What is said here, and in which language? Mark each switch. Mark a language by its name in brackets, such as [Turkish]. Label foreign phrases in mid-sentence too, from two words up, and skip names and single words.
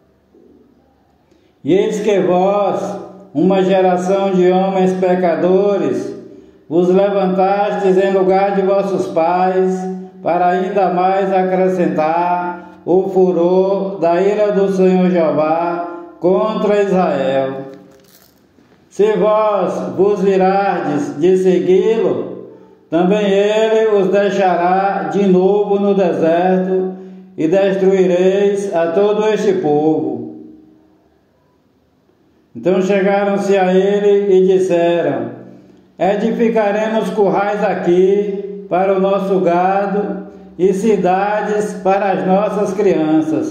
[Portuguese] E eis que vós, uma geração de homens pecadores, vos levantastes em lugar de vossos pais, para ainda mais acrescentar o furor da ira do Senhor Jeová contra Israel. Se vós vos virardes de segui-lo, também ele os deixará de novo no deserto, e destruireis a todo este povo. Então chegaram-se a ele e disseram: edificaremos currais aqui para o nosso gado, e cidades para as nossas crianças.